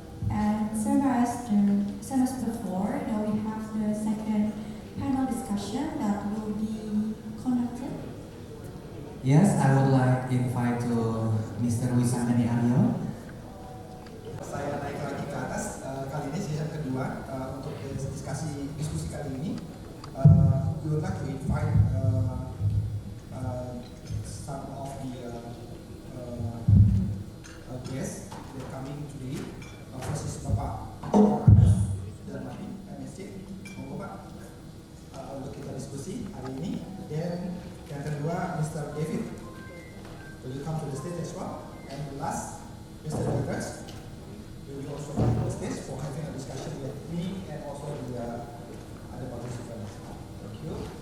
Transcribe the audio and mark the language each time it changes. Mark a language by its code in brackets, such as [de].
[en] And same as before, now we have the second panel discussion that will be conducted. Yes, I would like to invite to Mr. Wisangani Aryo. [id] Saya naik lagi ke atas. Kali ini sesi kedua untuk diskusi kali ini. [en] We would like to invite some of the guests that are coming today. First is Bapak dan Mati, M.Sc. [id] Monggo Pak untuk kita diskusi hari ini. Dan yang kedua Mr. [en] David, will you come to the stage as well? And the last, Mr. Douglas, we will also come to the stage for having a discussion with me and also the other participants. Thank you.